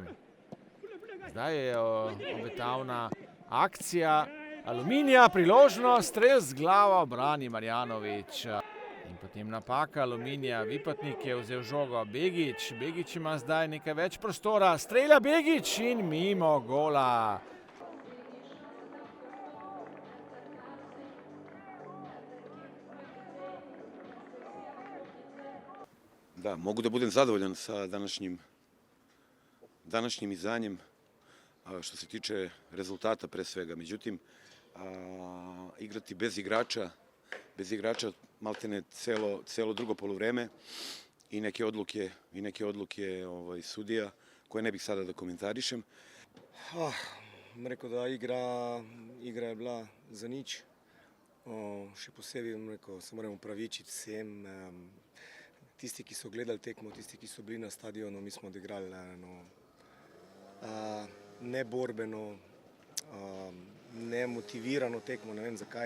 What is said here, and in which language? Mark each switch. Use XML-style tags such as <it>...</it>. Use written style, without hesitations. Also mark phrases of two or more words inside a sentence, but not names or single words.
<sl>Zdaj je obetavna akcija Aluminija, priložnost, strel z glavo brani Marjanović. In potem napaka Aluminija, Vipotnik je vzel žogo, Begić ima zdaj nekaj več prostora, strelja Begić in mimo gola.</sl> <sr>Da, mogu da budem zadovoljan sa današnjim izdanjem što se tiče rezultata pre svega. Međutim, igrati bez igrača maltene celo drugo poluvreme i neke odluke sudija koje ne bih sada da komentarišem.</sr> <sl>Rekel, da igra je bila za nič. Še posebej se moramo opravičiti vsem. Tisti, ki so gledali tekmo, tisti, ki so bili na stadionu, mi smo odigrali neborbeno, nemotivirano tekmo, ne vem zakaj.</sl>